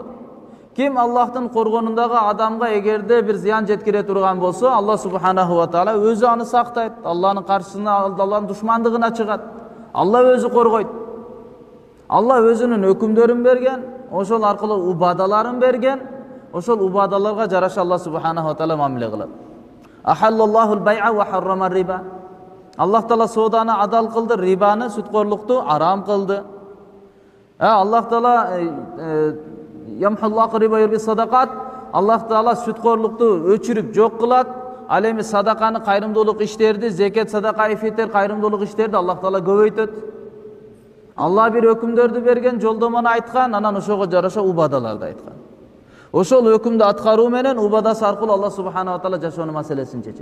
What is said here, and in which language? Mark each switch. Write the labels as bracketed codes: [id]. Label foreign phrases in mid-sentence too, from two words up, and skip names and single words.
[ky] Ким Аллахтын коргонундагы адамга эгерде бир зыян жеткире турган болсо, Алла [ar] سبحانه وتعالى [ky] өзү аны сактайт. Алланын каршысына, Алланын душмандыгына чыгат. Алла өзү коргойт. Алла өзүнүн өкүмдөрүн берген, ошол аркылуу убадаларын берген, ошол убадаларга жараша Алла [ar] سبحانه وتعالى [ky] мамиле кылат. [ar] أحل الله البيع وحرم الربا. [ky] Аллах Таала сооданы адал кылды, рибаны, сүткөрлүктү арам кылды. Аллах Таала [ar] يمحق الله الربا يربي الصدقات. [ky] Аллах Таала сүткөрлүктү өчүрүп жок кылат. Ал эми садаканы, кайрымдуулук иштерди, зекет, садака, ифитер, кайрымдуулук иштерди Аллах Таала көбөйтөт. Алла бир өкүмдөрдү берген, жолдомону айткан, анан ошого жараша убадаларды айткан. Ошол өкүмдү аткаруу менен убадасы аркылуу Алла [ar] سبحانه وتعالى [ky] жашоонун маселесин чечет.